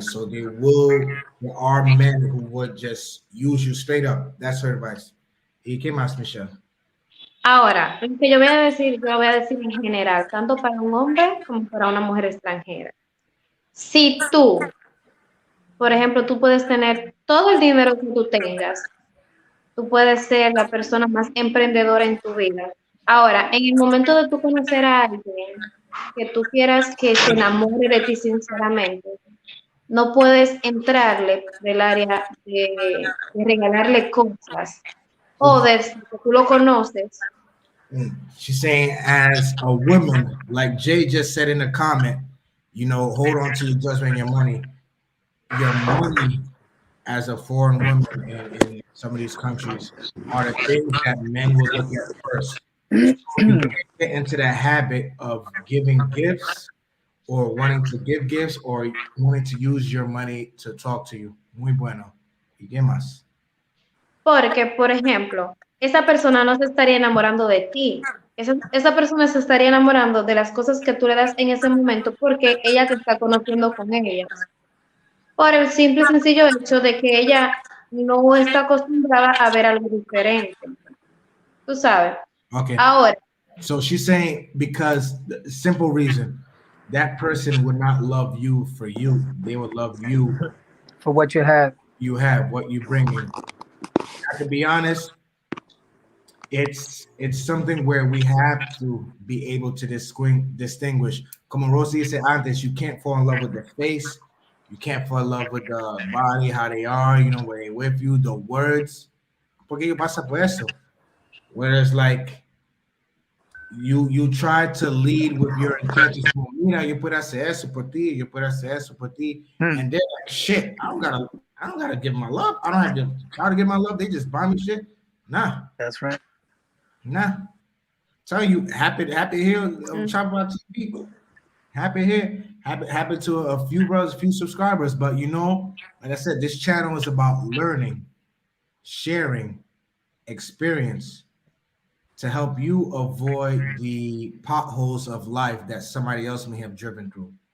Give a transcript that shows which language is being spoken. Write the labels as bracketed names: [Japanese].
[English] So there are men who would just use you straight up. That's her advice. [Spanish] ¿Y qué más, [English] Michelle? [Spanish] Ahora, lo que yo voy a decir en general, tanto para un hombre como para una mujer extranjera. Si tú, por ejemplo, tú puedes tener todo el dinero que tú tengas, tú puedes ser la persona más emprendedora en tu vida. Ahora, en el momento de tú conocer a alguien que tú quieras que se enamore de ti sinceramente, no puedes entrarle del área de regalarle cosas o desde que tú lo conoces. [English] She's saying, as a woman, like Jay just said in the comment, you know, hold on to your judgment and your money. Your money as a foreign woman in some of these countries are the things that men will look at first. So you get into that habit of giving gifts or wanting to give gifts or wanting to use your money to talk to you. [Spanish] Muy bueno. ¿Y qué más? Porque, por ejemplo, esa persona no se estaría enamorando de ti. Esa persona se estaría enamorando de las cosas que tú le das en ese momento porque ella te está conociendo con ellas. Por el simple y sencillo hecho de que ella no está acostumbrada a ver algo diferente. Tú sabes. Okay. Ahora. [English] So she's saying because the simple reason that person would not love you for you. They would love you for what you have. You have what you bring in. To be honest, it's something where we have to be able to distinguish. [Spanish] Como [English] Rosie said [Spanish] antes, [English] you can't fall in love with the face. You can't fall in love with the body, how they are, you know, where they with you, the words. [Spanish] Porque yo pasa por eso. [English] Whereas like you try to lead with your intentions. [Spanish] Mira, yo puedo hacer eso por ti, yo puedo hacer eso por ti. [English] And they're like, shit, I don't gotta give my love. I don't have to try to give my love. They just buy me shit. Nah. That's right. Nah. Tell you, happy here on Chapapa TV. Happy here. Happy to a few brothers, a few subscribers. But you know, like I said, this channel is about learning, sharing, experience to help you avoid the potholes of life that somebody else may have driven through.